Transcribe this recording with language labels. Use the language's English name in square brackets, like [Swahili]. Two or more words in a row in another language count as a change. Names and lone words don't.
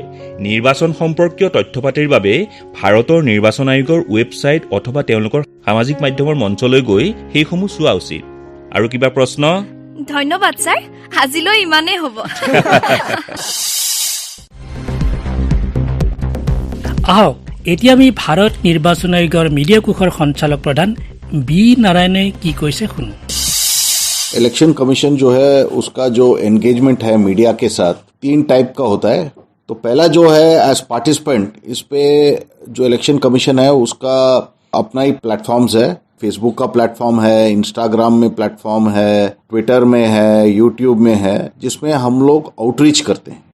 [Assamese] নিৰ্বাচন সম্পৰ্কীয় তথ্যপাতিৰ বাবে ভাৰতৰ নিৰ্বাচন আয়োগৰ ৱেবছাইট অথবা তেওঁলোকৰ সামাজিক মাধ্যমৰ মঞ্চলৈ গৈ সেইসমূহ চোৱা উচিত। আৰু কিবা প্ৰশ্ন? ধন্যবাদ ছাৰ, আজিলৈ ইমানেই হ'ব। আহক এতিয়া আমি ভাৰত নিৰ্বাচন আয়োগৰ মিডিয়া কোষৰ সঞ্চালক প্ৰধান বি নাৰায়ণে কি কৈছে শুনো। [English] election commission [Hindi] जो है उसका जो एंगेजमेंट है मीडिया के साथ 3 टाइप का होता है। तो पहला जो है [English] as participant, [Hindi] इस पे जो [English] election commission [Hindi] है उसका अपना ही प्लेटफॉर्म्स है। फेसबुक का प्लेटफॉर्म है, इंस्टाग्राम में प्लेटफॉर्म है, ट्विटर में है, यूट्यूब में है, जिसमें हम लोग आउटरीच करते हैं।